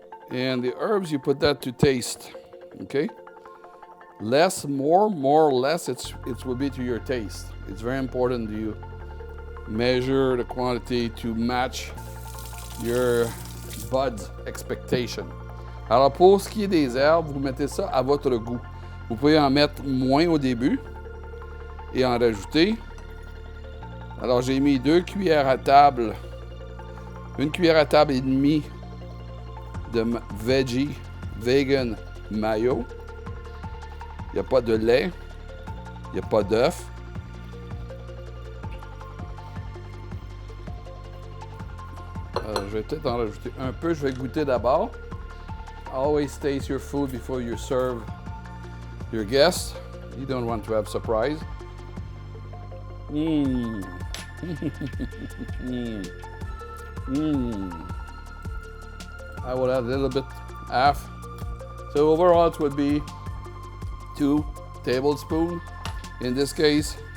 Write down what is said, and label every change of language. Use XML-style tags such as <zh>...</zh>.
<en>And the herbs, you put that to taste, okay? Less, more or less, it will be to your taste. It's very important you measure the quantity to match your bud's expectation.</en> <fr>Alors pour ce qui est des herbes, vous mettez ça à votre goût. Vous pouvez en mettre moins au début et en rajouter. Alors j'ai mis 2 cuillères à table, 1 cuillère à table et demie de vegan mayo. Il n'y a pas de lait, il n'y a pas d'œuf. Je vais peut-être en rajouter un peu. Je vais goûter d'abord.</fr> <en>Always taste your food before you serve your guests. You don't want to have surprise. I will add a little bit, half. So overall it would be 2 tablespoons in this case.</en>